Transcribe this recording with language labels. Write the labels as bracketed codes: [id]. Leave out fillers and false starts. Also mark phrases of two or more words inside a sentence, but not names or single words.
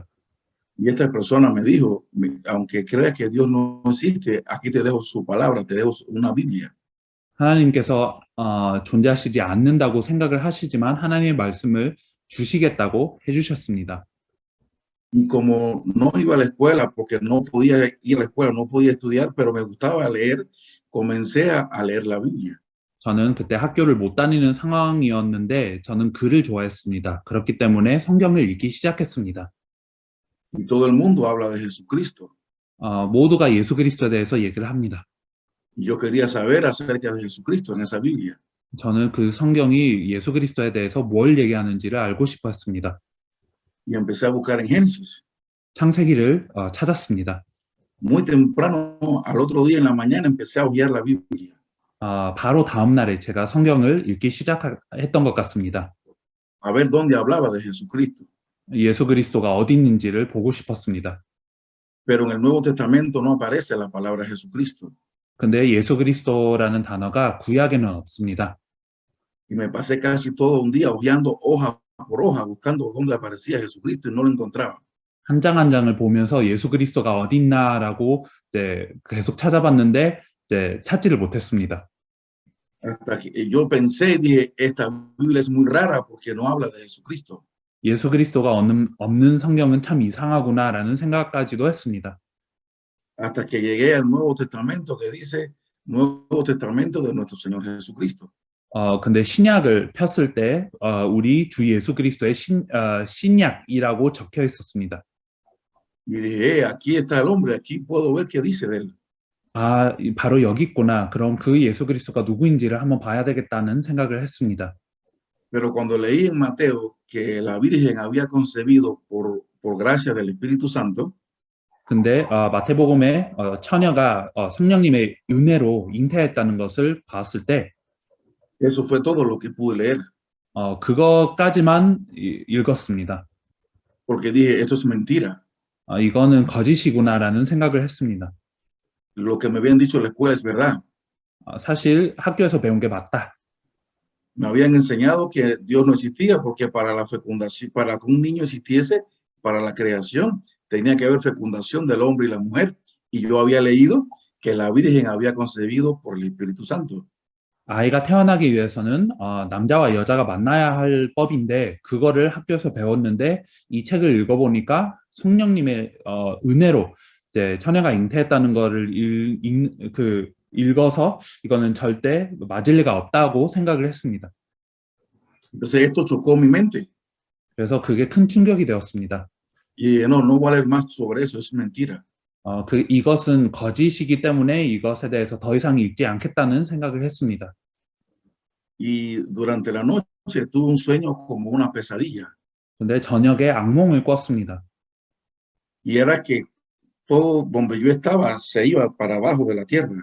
[es] Y esta persona me dijo, aunque creas que Dios no existe, aquí te dejo su palabra, te dejo una Biblia. [ko] 하나님께서 존재하시지 않는다고 생각을 하시지만 하나님의 말씀을 주시겠다고 해주셨습니다. [es] Y como no iba a la escuela, porque no podía ir a la escuela, no podía estudiar, pero me gustaba leer, comencé a leer la Biblia. [ko] 저는 그때 학교를 못 다니는 상황이었는데 저는 글을 좋아했습니다. 그렇기 때문에 성경을 읽기 시작했습니다. [es] Y todo el mundo habla de Jesucristo. [ko] 모두가 예수 그리스도에 대해서 얘기를 합니다. [es] Y yo quería saber acerca de Jesucristo en esa Biblia. [ko] 저는 그 성경이 예수 그리스도에 대해서 뭘 얘기하는지를 알고 싶어 했습니다. [es] Y empecé a buscar en Génesis. [ko] 창세기를 찾았습니다. [es] Muy temprano, al otro día en la mañana, empecé a hojear la Biblia. [ko] 바로 다음 날에 제가 성경을 읽기 시작했던 것 같습니다. [es] A ver dónde hablaba de Jesucristo. [ko] 예수 그리스도가 어디 있는지를 보고 싶었습니다. [es] Pero en el Nuevo Testamento no aparece la palabra Jesucristo. [ko] 근데 예수 그리스도라는 단어가 구약에는 없습니다. [es] Y me pasé casi todo un día hojeando hoja por hoja, buscando dónde aparecía Jesucristo y no lo encontraba. [ko] 한 장 한 장을 보면서 예수 그리스도가 어딨나라고 이제 계속 찾아봤는데 이제 찾지를 못했습니다. [es] Hasta que yo pensé y dije, esta Biblia es muy rara porque no habla de Jesucristo. [ko] 예수 그리스도가 없는 성경은 참 이상하구나라는 생각까지도 했습니다. [es] Hasta que llegué al Nuevo Testamento que dice Nuevo Testamento de nuestro Señor Jesucristo. [ko] 근데 신약을 폈을 때 우리 주 예수 그리스도의 신약이라고 적혀 있었습니다. [es] Y dije, aquí está el hombre, aquí puedo ver qué dice de él. [ko] 바로 여기 있구나. 그럼 그 예수 그리스도가 누구인지를 한번 봐야 되겠다는 생각을 했습니다. [es] Pero cuando leí en Mateo que la Virgen había concebido por gracia del Espíritu Santo, [ko] 근데 마태복음에 처녀가 성령님의 은혜로 잉태했다는 것을 봤을 때 [es] eso fue todo lo que pude leer. [ko] 그것까지만 읽었습니다. [es] Porque dije, esto es mentira. [ko] 이거는 거짓이구나라는 생각을 했습니다. [es] Lo que me habían dicho en la escuela es verdad. [ko] 사실 학교에서 배운 게 맞다. [es] Me habían enseñado que Dios no existía porque para la fecundación, para que un niño existiese, para la creación, tenía que haber fecundación del hombre y la mujer. Y yo había leído que la Virgen había concebido por el Espíritu Santo. [ko] 아이가 태어나기 위해서는 남자와 여자가 만나야 할 법인데 그거를 학교에서 배웠는데 이 책을 읽어보니까 성령님의 은혜로 이제 처녀가 잉태했다는 거를 읽어서 이거는 절대 맞을 리가 없다고 생각을 했습니다. [es] Entonces esto chocó mi mente. [ko] 그래서 그게 큰 충격이 되었습니다. [es] Y no voy a leer más sobre eso, es mentira. [ko] 이것은 거짓이기 때문에 이것에 대해서 더 이상 읽지 않겠다는 생각을 했습니다. [es] Y durante la noche tuve un sueño como una pesadilla. [ko] 근데 저녁에 악몽을 꿨습니다. [es] Y era que todo donde yo estaba se iba para abajo de la tierra.